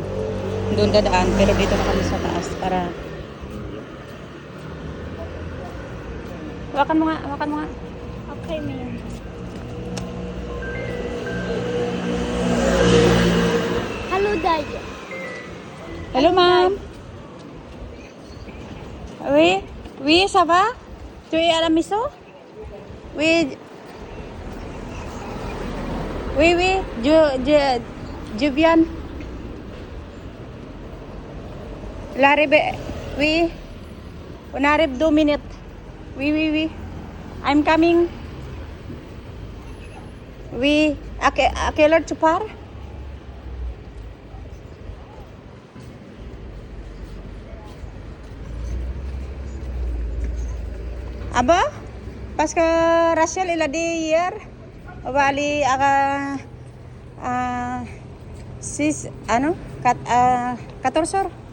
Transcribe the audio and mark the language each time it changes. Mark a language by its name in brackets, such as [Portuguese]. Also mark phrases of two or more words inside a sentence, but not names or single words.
[Filipino] Doon dadaan pero dito na kami sa taas para Hawakan mo nga. [English] Okay, Mia. Hello, Dad. Hello, ma'am. [French] Oui, ça va? Tu es à la maison? Oui, je viens. Oui, on arrive 2 minutes. Oui. [English] I'm coming. [French] Oui, à quelle heure tu pars? Ah bon? Parce que Rachel, il a dit hier, on va aller à 6, 14 heures.